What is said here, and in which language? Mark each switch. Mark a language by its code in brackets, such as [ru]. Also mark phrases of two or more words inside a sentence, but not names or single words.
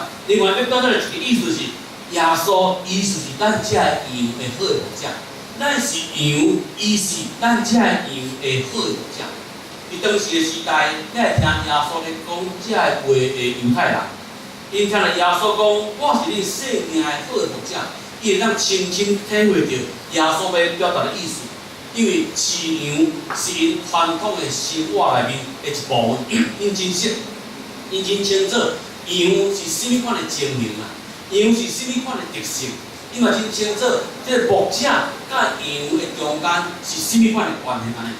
[nan] 另外要表达的一个意思是，耶稣伊就是咱遮的羊的好的牧者，咱是羊，伊是咱遮的羊的好的牧者。伫当时的时代，咱会听耶稣咧讲这个话的犹太人，因听到耶稣讲我是恁生命的好的牧者，伊会当深深体会到耶稣要表达的意思。因为饲羊是因传统的生活内面的一部分，因真识，因真清楚羊是甚物款的情形啊，羊是甚物款的特性，因嘛真清楚这个牧者甲羊的中间是甚物款的关系安尼。